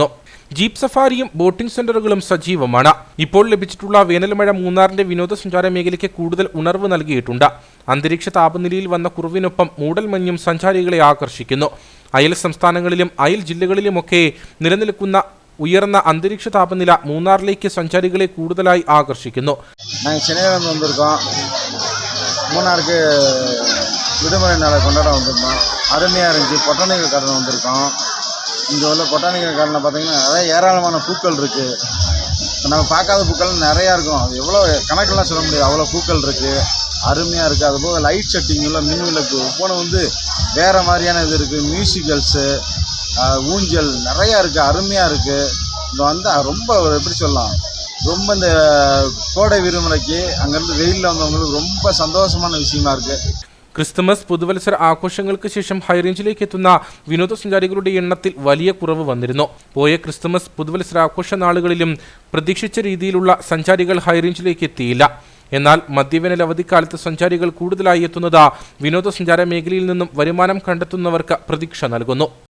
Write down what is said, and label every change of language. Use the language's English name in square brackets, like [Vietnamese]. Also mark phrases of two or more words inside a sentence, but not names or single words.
[Malayalam] ജീപ്പ് സഫാരിയും ബോട്ടിംഗ് സെന്ററുകളും സജീവമാണ്. ഇപ്പോൾ ലഭിച്ചിട്ടുള്ള വേനൽമഴ മൂന്നാറിന്റെ വിനോദസഞ്ചാര മേഖലയ്ക്ക് കൂടുതൽ ഉണർവ് നൽകിയിട്ടുണ്ട്. അന്തരീക്ഷ താപനിലയിൽ വന്ന കുറവിനൊപ്പം മൂടൽമഞ്ഞും സഞ്ചാരികളെ ആകർഷിക്കുന്നു. അയൽ സംസ്ഥാനങ്ങളിലും അയൽ ജില്ലകളിലുമൊക്കെ നിലനിൽക്കുന്ന ഉയർന്ന അന്തരീക്ഷ താപനില മൂന്നാറിലേക്ക് സഞ്ചാരികളെ കൂടുതലായി ആകർഷിക്കുന്നു. [Tamil] மூணாருக்கு விடுமுறை நாளை கொண்டாட வந்திருந்தோம். அருமையாக இருந்துச்சு. [English] botanical garden [Tamil] வந்திருக்கோம். இங்கே உள்ள [English] botanical garden [Tamil] பார்த்தீங்கன்னா நிறைய ஏராளமான பூக்கள் இருக்குது. நம்ம பார்க்காத பூக்கள் நிறையா இருக்கும். அது எவ்வளோ கணக்கெல்லாம் சொல்ல முடியாது, அவ்வளோ பூக்கள் இருக்குது. அருமையாக இருக்குது. அதுபோக [English] light setting [Tamil] மின் விளக்கு போன வேறு மாதிரியான இது இருக்குது. மியூசிக்கல்ஸு, ஊஞ்சல் நிறையா இருக்குது. அருமையாக இருக்குது. இங்கே வந்தால் ரொம்ப எப்படி சொல்லலாம், ரொம்ப இந்த கோடை விடுமுறைக்கு அங்கேருந்து வெயிலில் வந்தவங்களுக்கு ரொம்ப சந்தோஷமான விஷயமா இருக்குது. [Malayalam] ക്രിസ്തുമസ് പുതുവത്സര ആഘോഷങ്ങൾക്ക് ശേഷം ഹൈറേഞ്ചിലേക്ക് എത്തുന്ന വിനോദസഞ്ചാരികളുടെ എണ്ണത്തിൽ വലിയ കുറവ് വന്നിരുന്നു. പോയ ക്രിസ്തുമസ് പുതുവത്സര ആഘോഷ നാളുകളിലും പ്രതീക്ഷിച്ച രീതിയിലുള്ള സഞ്ചാരികൾ ഹൈറേഞ്ചിലേക്ക് എത്തിയില്ല. എന്നാൽ മധ്യവേനൽ അവധിക്കാലത്ത് സഞ്ചാരികൾ കൂടുതലായി എത്തുന്നത് വിനോദസഞ്ചാര മേഖലയിൽ നിന്നും വരുമാനം കണ്ടെത്തുന്നവർക്ക് പ്രതീക്ഷ നൽകുന്നു.